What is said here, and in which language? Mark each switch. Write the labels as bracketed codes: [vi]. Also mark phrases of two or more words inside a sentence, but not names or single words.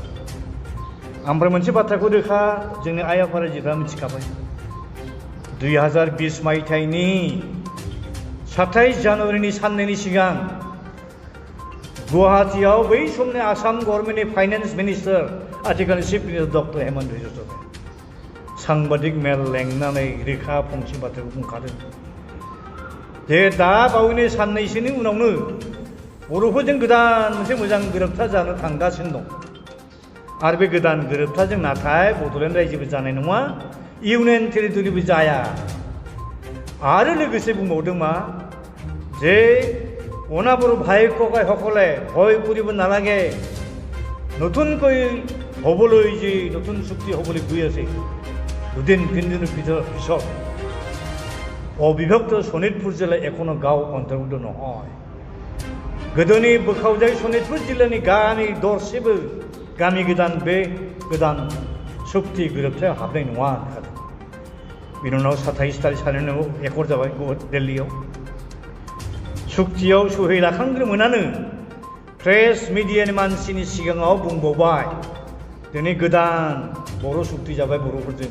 [brx] ओमफ्राय मोनसे बाथ्राखौ रोखा जोंनि आइ आफा रायजोफ्रा मिथिखाबाय, 2020 मायथाइनि 27 जानुवारिनि साननैनि सिगां गुवाहाटीयाव बै समनि आसाम गभर्नमेन्टनि [en] finance minister, [brx] आथिखालनि [en] chief minister [brx] डक्टर हेमन्त बिश्व शर्माया सांबादिक मेल लेंनानै रोखा फंसे बाथ्राखौ बुंखादों जे दा बावैनो साननैसोनि उनावनो बर'फोरजों गोदान मोनसे मोजां गोरोबथा जानो थांगासिनो दं। आरो बे गोदान गोरोबथाजों नाथाय बड'लेण्ड रायजोबो जानाय नङा, [en] union territory [brx] जाया। आरो लोगोसे बुंबावदों मा [as] যে অনাবৰ ভাই ককাই সকলে ভয় কৰিব নালাগে, নতুনকৈ হ'বলৈ যে নতুন চুক্তি হ'বলৈ গৈ আছে দুদিন তিনিদিনৰ পিছত অবিভক্ত শোণিতপুৰ জিলা এখনো গাঁও অন্তৰ্ভুক্ত নহয়। [brx] गोदोनि बोखावजाय सनितपुर जिल्लानि गामि दरसेबो गामि गोदान बे गोदान सुक्ति गोरोबथायाव हाबनाय नङा होनखादों। बिनि उनाव 27 तारिख सानैनाव एकर्ड जाबाय दिल्लीयाव। सुक्तियाव सहि लाखांग्रोमोनानो [en] press media [brx] मानसिनि सिगाङाव बुंबावबाय दिनै गोदान बर' सुक्ति जाबाय बर'फोरजों।